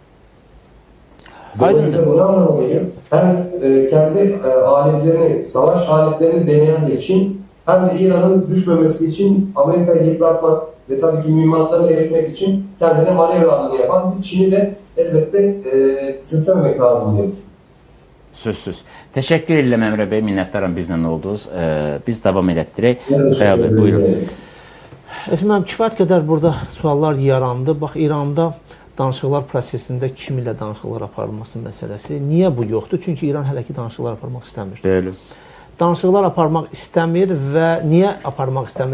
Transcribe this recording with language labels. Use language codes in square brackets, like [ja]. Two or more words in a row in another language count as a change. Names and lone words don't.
[tr] Dolayısıyla bu ne anlama geliyor? Hem kendi aletlerini, savaş aletlerini deneyen de Çin, hem de İran'ın düşmemesi için Amerika'yı yıpratmak ve tabii ki mühimmatlarını eritmek için kendine manevralarını yapan bir Çin'i de elbette küçümsememek lazım diye düşünüyorum. Sözsüz. Teşekkür ederim Emre Bey, [az] minnətdaram bizlə oldunuz. Biz davam etdirək. Buyurun. Əsməm, kifayət qədər burada suallar yarandı. Bax, İranda danışıqlar prosesində kim ilə danışıqlar aparılması məsələsi. Niyə bu yoxdur? Çünki İran hələ ki danışıqlar aparmaq istəmir. Bəli. Danışıqlar aparmaq istəmir və niyə aparmaq istəmir?